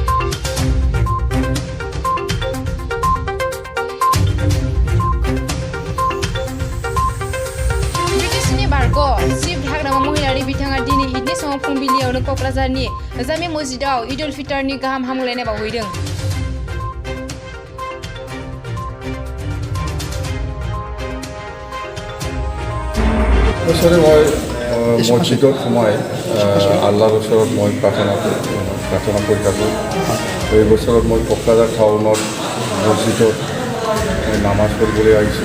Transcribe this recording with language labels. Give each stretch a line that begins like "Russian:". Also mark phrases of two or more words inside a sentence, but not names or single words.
Bodo: बिटिसिनि बारग' चिफ हाग्रामा महिलारि बिथाङा दिनै ईदनि समाव फुंबिलियावनो क'क्राझारनि जामे मस्जिदआव ईद उल फितरनि गाहाम हामलायनाय बावहैदों।
Assamese: বছৰে মই মছজিদত সোমাই আল্লাহৰ ওচৰত মই প্ৰাৰ্থনা কৰি থাকোঁ। এই বছৰত মই কোকৰাঝাৰ টাউনত মছজিদত মই নামাজ পঢ়িবলৈ আহিছোঁ।